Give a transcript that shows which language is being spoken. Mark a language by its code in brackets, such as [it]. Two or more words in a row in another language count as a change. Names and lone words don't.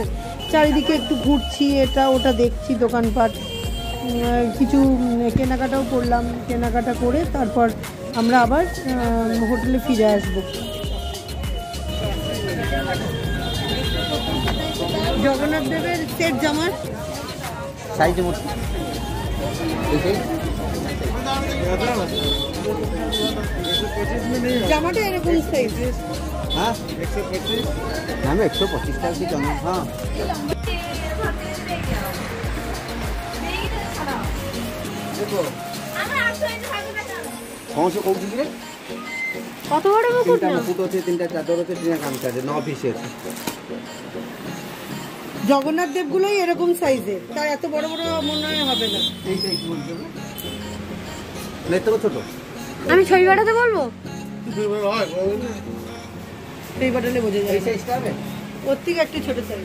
[bn] চারিদিকে একটু ঘুরছি, এটা ওটা দেখছি, দোকানপাট, কিছু কেনাকাটাও করলাম, কেনাকাটা করে তারপর আমরা আবার হোটেলে ফিরে আসবো। জগন্নাথ দেবের সেট জামার সাইজে মোট জামাটা এরকম সাইজ। হ্যাঁ 125 টাকা কি জামা। [or] হ্যাঁ କଣ ସେ କହୁଛନ୍ତି ରେ? [bn] কত বড় মুকুট [or] ତିନିଟା [bn] না? [or] ମୁକୁଟ ଅଛି, ତିନିଟା ଚାଦର ଅଛି, ତିନିଟା ଗାମୁଛା ଅଛି, 9 ପିସ୍ ଅଛି। [bn] জগন্নাথ দেবগুলোই এরকম সাইজের, তার এত বড় বড় মনে হয় হবে না। এই সাইজ বলছো না? না এত ছোট। আমি ছবি পাঠাতে বলবো, এই পাঠালে বোঝা এই যায়। সাইজটা হবে? ওর থেকে একটু ছোট সাইজ।